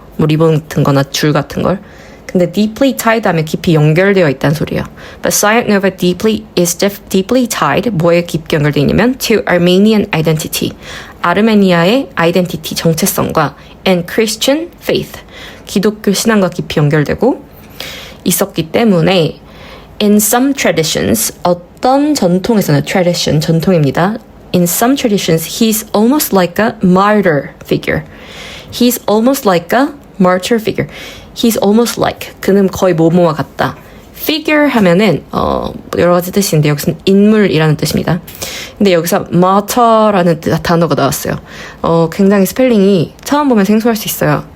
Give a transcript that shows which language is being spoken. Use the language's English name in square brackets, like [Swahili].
[Korean] 뭐 리본 같은 거나 줄 같은 걸. 근데 deeply tied 하면 깊이 연결되어 있다는 소리예요. [English] But Sayat-Nova is deeply tied, [Korean] 뭐에 깊게 연결되어 있냐면 [English] to Armenian identity, [Korean] 아르메니아의 identity, 정체성과 [English] and Christian faith, [Korean] 기독교 신앙과 깊이 연결되고 있었기 때문에 [English] in some traditions, [Korean] 어떤 전통에서는 tradition, 전통입니다. [English] In some traditions, he's almost like a martyr figure. He's almost like a martyr figure. He's almost like, [Korean] 그는 거의 뭐뭐와 같다. figure 하면은 여러 가지 뜻인데 여기서는 인물이라는 뜻입니다. 근데 여기서 martyr라는 단어가 나왔어요. 굉장히 스펠링이 처음 보면 생소할 수 있어요.